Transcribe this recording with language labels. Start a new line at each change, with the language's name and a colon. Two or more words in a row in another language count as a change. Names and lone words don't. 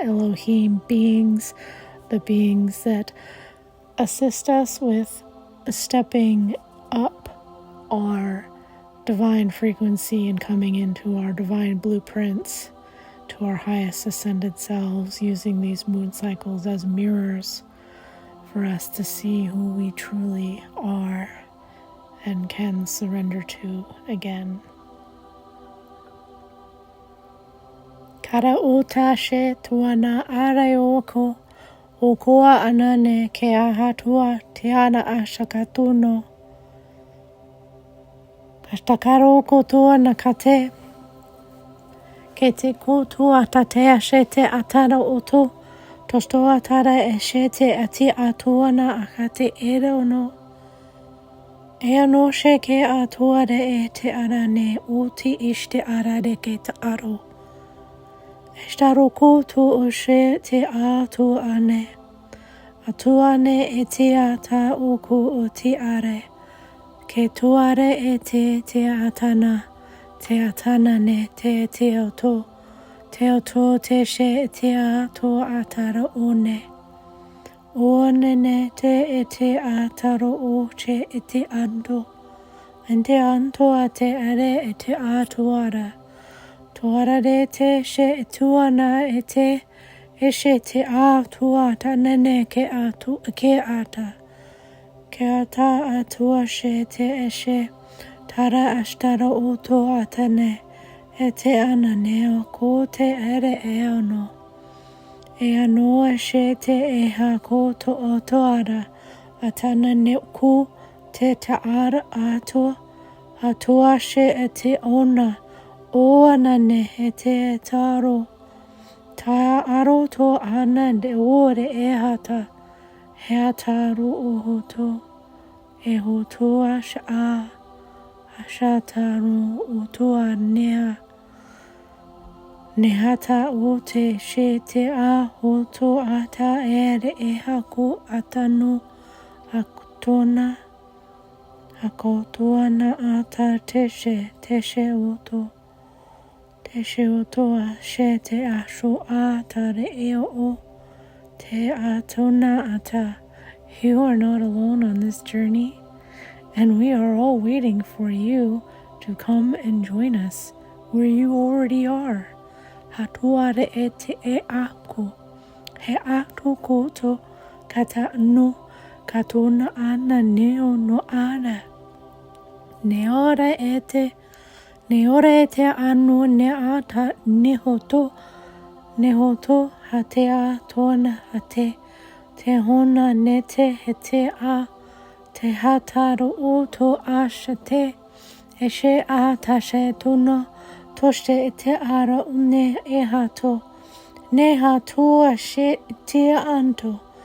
English: Elohim beings, the beings that assist us with stepping up our divine frequency and coming into our divine blueprints to our highest ascended selves, using these moon cycles as mirrors for us to see who we truly are and can surrender to again. Kara o tashe tuana araoko o koa anane ke ahatua te ana ashakatuno. Kastakaro kotoa nakate ke te kotua tatea she te atara oto tosto atara e she te ati atuana akate ere ono. E ano she ke atuare e te arane oti ishte arare ke te aro. Eshtaro koto o she te atu ane. Atuane e te ata uku o te are. Ke tuare e te atana ne te oto te she te ato atara one. One ne te ataro o che e te ando. En te anto a te are e te atuara. Tuara re te she tuana e te she te atuata nene ke ata. Ke ata atua she te eshe, tara ashtara oto atane, e te ananeo ko te ere e ano. E ano she te eha ko to oto ara, atana ne ku te taara atua she e te ona, o anane e te taro. Ta aro to ana de ore e hata. He ataru o hoto, e hoto asha ashataru o toa nea. Nehata o te she te a hoto ata ere e hako atanu akutona. Hakotuana ata te she oto. Te she oto a she te asho ata re e o. Te atona ata You are not alone on this journey, and we are all waiting for you to come and join us where you already are. Hatuare ete e ako, he ako koto kata no katona ana neo no ana. Neora ete anu neata nehoto hatea tona hate te hona nete hete a te hataro uto ashate eshe a tashe tuna toshe te ara une ehato nehato ashe te anto